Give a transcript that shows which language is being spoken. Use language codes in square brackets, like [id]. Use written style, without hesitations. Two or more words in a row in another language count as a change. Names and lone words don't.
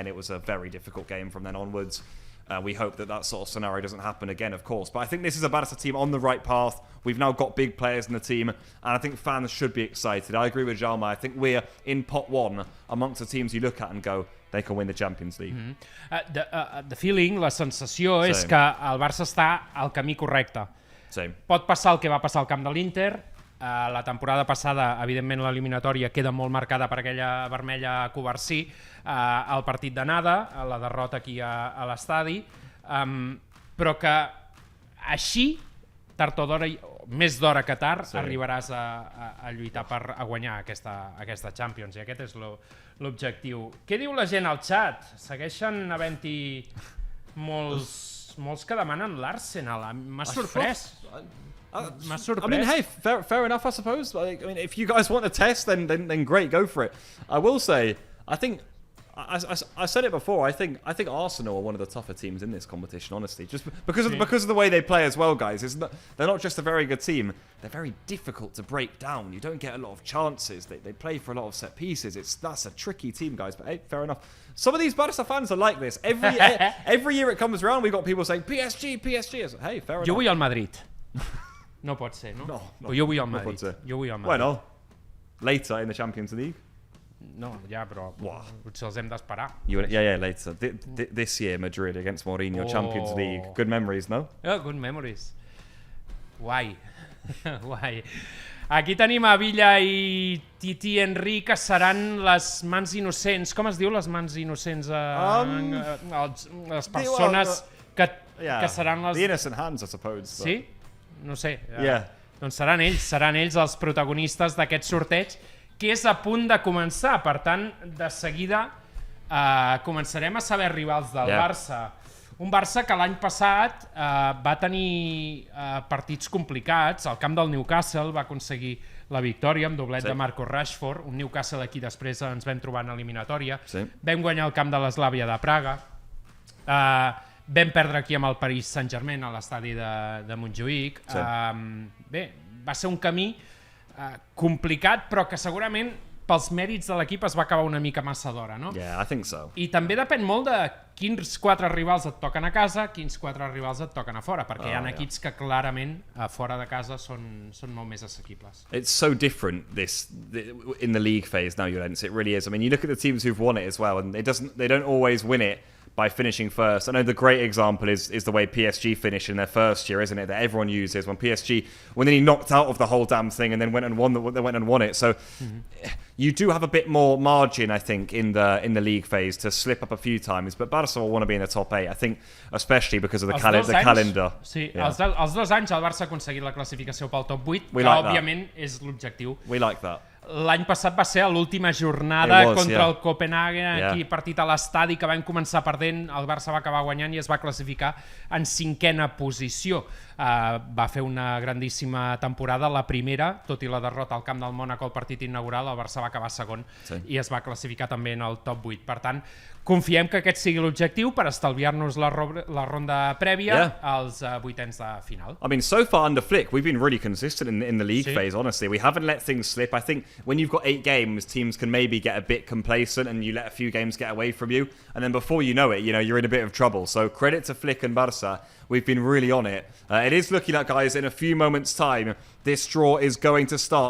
[en] It was a very difficult game from then onwards. We hope that sort of scenario doesn't happen again, of course. But I think this is a Barça team on the right path. We've now got big players in the team, and I think fans should be excited. I agree with Jaume. I think we're in pot one amongst the teams you look at and go, they can win the Champions League. The feeling, [ca] la sensació és que el Barça està al camí correcte. Pot passar el que va passar al camp de l'Inter. La temporada passada, evidentment, l'eliminatòria queda molt marcada per aquella vermella a Covarsí, el partit d'anada, la derrota aquí a l'estadi, però que així, tard o d'hora, més d'hora que tard, arribaràs a lluitar per guanyar aquesta Champions, i aquest és l'objectiu. Què diu la gent al xat? Segueixen havent-hi molts que demanen l'Arsenal. M'ha sorprès. [en] I mean, hey, fair enough, I suppose. I mean, if you guys want a test, then great, go for it. I will say, I think I said it before. I think Arsenal are one of the tougher teams in this competition, honestly, just because of the way they play as well, guys. They're not just a very good team; they're very difficult to break down. You don't get a lot of chances. They play for a lot of set pieces. That's a tricky team, guys. But hey, fair enough. Some of these Barça fans are like this. Every year it comes around, we've got people saying PSG. Hey, fair enough. [ca] Jo vull al Madrid. No pot ser, no? No, jo vull al Madrid. No pot ser. Jo vull al Madrid. Bueno, [en] later in the Champions League. [ca] No, ja, però potser els hem d'esperar. [en] Yeah, later. This year, Madrid against Mourinho, Champions League. Good memories, no? Oh, good memories. [ca] Guai. Guai. Aquí tenim a Villa i Titi Henry, que seran les mans innocents. Com es diu, les mans innocents? Les persones que seran les... [en] The innocent hands, I suppose. [ca] Sí? No sé. Doncs seran ells els protagonistes d'aquest sorteig, que és a punt de començar. Per tant, de seguida començarem a saber rivals del Barça. Un Barça que l'any passat va tenir partits complicats. Al camp del Newcastle va aconseguir la victòria amb doblet de Marcus Rashford. Un Newcastle aquí després ens vam trobar en eliminatòria. Vam guanyar el camp de l'Eslàvia de Praga. Vam perdre aquí amb el Paris Saint-Germain a l'estadi de Montjuïc. Bé, va ser un camí complicat, però que segurament pels mèrits de l'equip es va acabar una mica massa d'hora, no? [en] Yeah, I think so. [ca] I també depèn molt de quins 4 rivals et toquen a casa, quins 4 rivals et toquen a fora, perquè hi ha equips que clarament a fora de casa són molt més assequibles. [en] It's so different in the league phase now, Llorens. It really is. I mean, you look at the teams who've won it as well, and they don't always win it by finishing first. I know the great example is the way PSG finished in their first year, isn't it? That everyone uses when PSG were nearly knocked out of the whole damn thing and then went and won it. So you do have a bit more margin, I think, in the league phase to slip up a few times. But Barça will want to be in the top 8. I think, especially because of the calendar. [ca] Sí, els 2 anys el Barça ha aconseguit la classificació pel top 8, que òbviament és l'objectiu. [en] We like that. [ca] L'any passat va ser a l'última jornada contra el Copenhagen, aquí partit a l'estadi, que vam començar perdent, el Barça va acabar guanyant i es va classificar en 5è posició. va fer una grandíssima temporada, la primera, tot i la derrota al camp del Mònaco al partit inaugural, el Barça va acabar segon i es va classificar també en el top 8. Per tant, confiem que aquest sigui l'objectiu per estalviar-nos la ronda prèvia als vuitens de final. [en] I mean, so far under Flick, we've been really consistent in the league phase, honestly. We haven't let things slip. I think when you've got 8 games, teams can maybe get a bit complacent and you let a few games get away from you. And then before you know it, you're in a bit of trouble. So credit to Flick and Barça. We've been really on it. It is looking like, guys, in a few moments' time, this draw is going to start.